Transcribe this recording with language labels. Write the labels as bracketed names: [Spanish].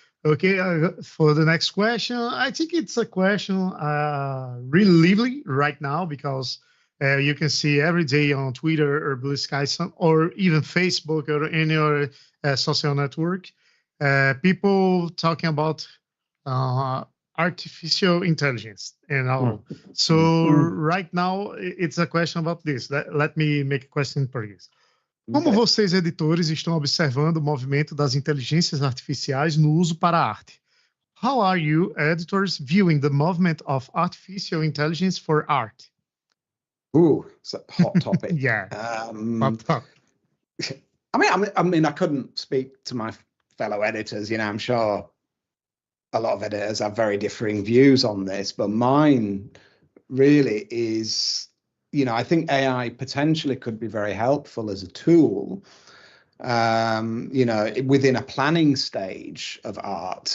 [English] For the next question, I think it's a question really lively right now because you can see every day on Twitter or Blue Sky or even Facebook or any other social network, people talking about artificial intelligence and all. So right now it's a question about this. Let me make a question in Portuguese. [Portuguese] Como vocês, editores, estão observando o movimento das inteligências artificiais no uso para a arte? [English] How are you, editors, viewing the movement of artificial intelligence for art? Ooh, it's a hot topic. Yeah. Hot. I mean, I couldn't speak to my fellow editors. I'm sure a lot of editors have very differing views on this, but mine really is, I think AI potentially could be very helpful as a tool, within a planning stage of art.